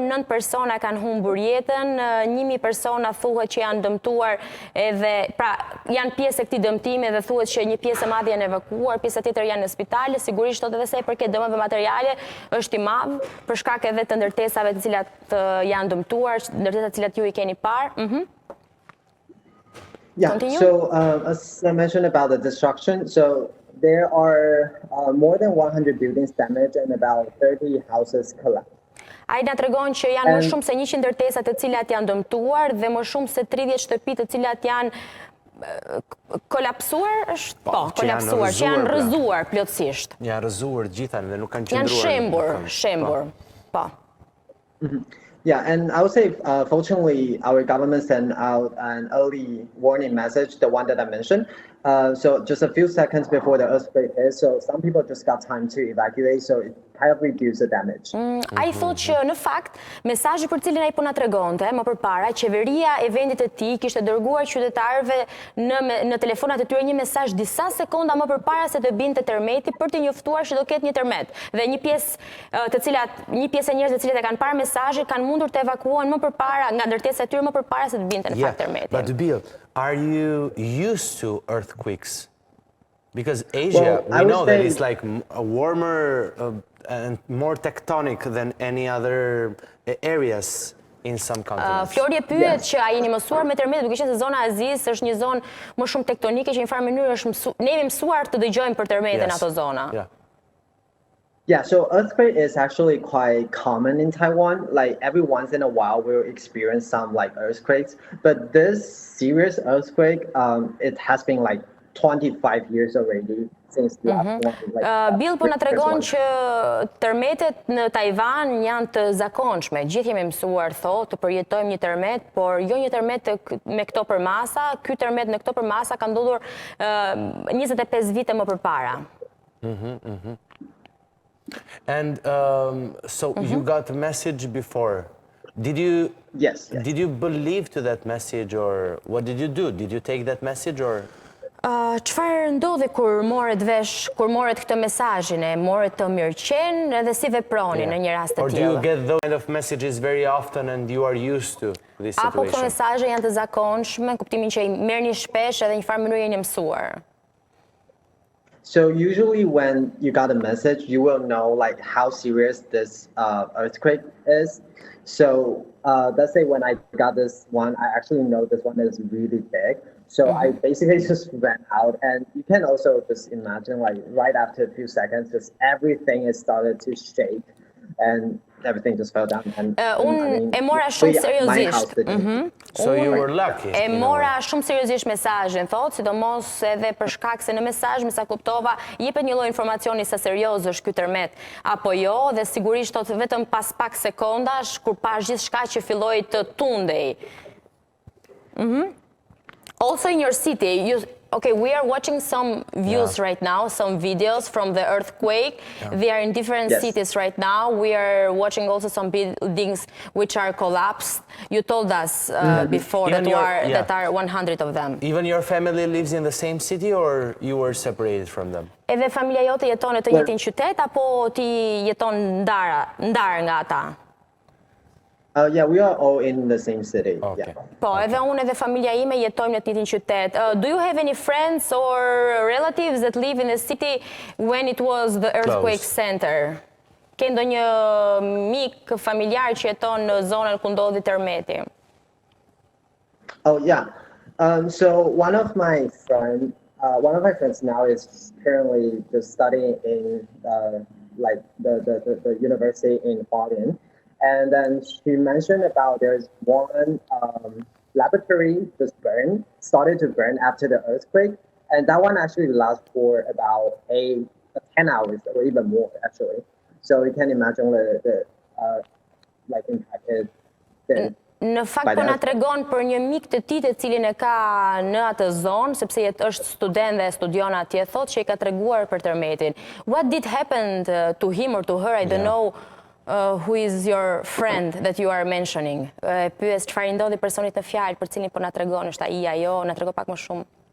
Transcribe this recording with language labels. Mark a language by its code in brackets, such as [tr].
[sq] 9 persona kanë humbur jetën, 1000 persona thuhet që janë dëmtuar edhe pra janë pjesë e këtij dëmtimi dhe thuhet që një pjesë e madhe janë evakuuar, pjesa tjetër janë në spitale. Sigurisht edhe sa i përket dëmeve materiale është i madh për shkak edhe të ndërtesave të cilat janë dëmtuar, ndërtesa të cilat ju I keni parë. [en] Yeah, Continue? so as I mentioned about the destruction, so there are more than 100 buildings damaged and about 30 houses collapsed. [sq] Ai na tregon që janë më shumë se 100 ndërtesa të cilat janë dëmtuar dhe më shumë se 30 shtëpi të cilat janë kolapsuar, kolapsuar, që janë rrëzuar plotësisht. Janë rrëzuar gjitha dhe nuk kanë qëndruar. Janë shembur, po. [en] Yeah, and I would say, fortunately, our government sent out an early warning message, the one that I mentioned. So just a few seconds before the earthquake hit, so some people just got time to evacuate, so it kind of reduced the damage. [sq] Ai thotë që në fakt mesazhi për cilin ai po na tregonte më përpara, qeveria e vendit të tij kishte dërguar qytetarëve në telefonat e tyre një mesazh disa sekonda më përpara se të binte tërmeti për të njoftuar se do ketë një tërmet. Dhe një pjesë e njerëzve të cilët e kanë parë mesazhin kanë mundur të evakuohen më përpara nga ndërtesa e tyre më përpara se të binte në fakt tërmeti. [en] But Bill, are you used to earthquakes? Because Asia, we know that it's like a warmer and more tectonic than any other areas in some continents. [sq] Flori e pyet që a jeni mësuar me tërmetet, duke qenë se zona e Azisë është një zonë më shumë tektonike që në farë mënyrë ne jemi mësuar të dëgjojmë për tërmete në ato zona. [en] Yeah, so earthquake is actually quite common in Taiwan. Like every once in a while, we'll experience some like earthquakes. But this serious earthquake, it has been like 25 years already since the last one. [sq] Bill po na tregon që tërmetet në Tajvan janë të zakonshme. Gjithë jemi mësuar thotë të përjetojmë një tërmet, por jo një tërmet me këto përmasa. Ky tërmet në këto përmasa ka ndodhur 25 vite më përpara. [en] And so you got a message before. Did you? Yes. Did you believe to that message, or what did you do? Did you take that message, or? [sq] Çfarë ndodhi kur morët këtë mesazhin, e morët të mirëqen edhe si veproni në një rast të tillë? [en] Or do you get those kind of messages very often and you are used to this situation? [sq] Apo këto mesazhe janë të zakonshme, kuptimin që I merrni shpesh edhe një farë mënyrë jeni mësuar? [en] So usually when you got a message, you will know like how serious this earthquake is. So let's say when I got this one, I actually know this one is really big. So I basically just ran out, and you can also just imagine like right after a few seconds, just everything is started to shake and everything just fell down. [sq] Unë e mora shumë seriozisht. [en] So you were lucky. [sq] E mora shumë seriozisht mesazhin, thotë, sidomos edhe për shkak se në mesazh, me sa kuptova, jepet një lloj informacioni sa serioz është ky tërmet apo jo, dhe sigurisht thotë vetëm pas pak sekondash kur pash gjithçka që filloi të tundej. [en] Also in your city, okay, we are watching some views right now, some videos from the earthquake. They are in different cities right now. We are watching also some buildings which are collapsed. You told us before that there are 100 of them. Even your family lives in the same city, or you were separated from them? [sq] Edhe familja jote jeton në të njëjtin qytet apo ti jeton ndar nga ata? [en] Yeah, we are all in the same city. Okay. [sq] Po, edhe unë edhe familja ime jetojmë në të njëjtin qytet. [en] Do you have any friends or relatives that live in the city when it was the earthquake center? [sq] Ke ndonjë mik familjar që jeton në zonën ku ndodhi tërmeti? [en] Oh yeah. So one of my friends now is currently just studying in like the university in Albania. And then she mentioned about there's one laboratory started to burn after the earthquake. And that one actually lasts for about 10 hours or even more, actually. So you can imagine the like impacted. [sq] Në fakt po na tregon për një mik të tij të cilin e ka në atë zonë, sepse është student dhe studion atje, thotë që I ka treguar për tërmetin. [en] What did happen to him or to her? I don't know. who is your friend that you are mentioning. [sq] Pyes çfarë ndodhi personit në fjalë për cilin po na tregon, është ai ajo, na trego pak më shumë.